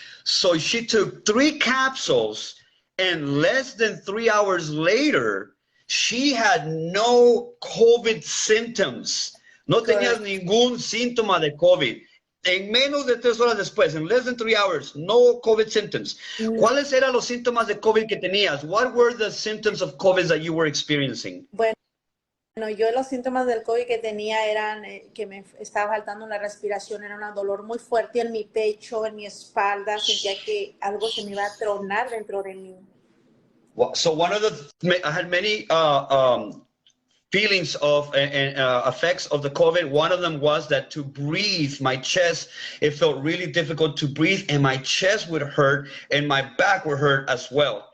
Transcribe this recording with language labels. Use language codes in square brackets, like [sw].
[en] So she took 3 capsules and less than 3 hours later, she had no COVID symptoms. [es] No tenías ningún síntoma de COVID. En menos de 3 horas después, [en] in less than 3 hours, no COVID symptoms. [es] ¿Cuáles eran los síntomas de COVID que tenías? [en] What were the symptoms of COVID that you were experiencing? [es] Bueno, yo los síntomas del COVID que tenía eran que me estaba faltando la respiración, era un dolor muy fuerte en mi pecho, en mi espalda, sentía que algo se me iba a tronar dentro de mí. [en] So one of I had many feelings of effects of the COVID. One of them was that to breathe, my chest, it felt really difficult to breathe and my chest would hurt and my back would hurt as well.